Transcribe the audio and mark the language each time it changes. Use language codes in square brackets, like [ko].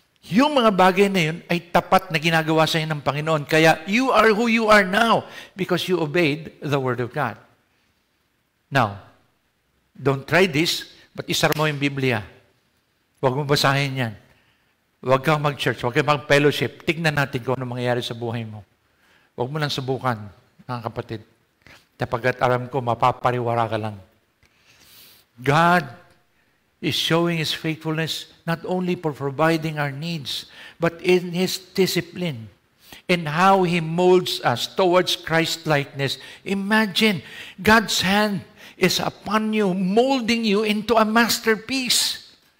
[tl] Yung mga bagay na yun ay tapat na ginagawa sa inyo ng Panginoon. Kaya [en] you are who you are now because you obeyed the Word of God. Now, don't try this, but [tl] isara mo yung Biblia. Huwag mo basahin yan. Huwag kang mag-church, huwag kang mag-fellowship. Tignan natin kung ano mangyayari sa buhay mo. Huwag mo lang subukan, mga kapatid. Kapagkat alam ko, mapapariwara ka lang. [en] God is showing His faithfulness not only for providing our needs, but in His discipline, in how He molds us towards Christ-likeness. Imagine, God's hand is upon you, molding you into a masterpiece.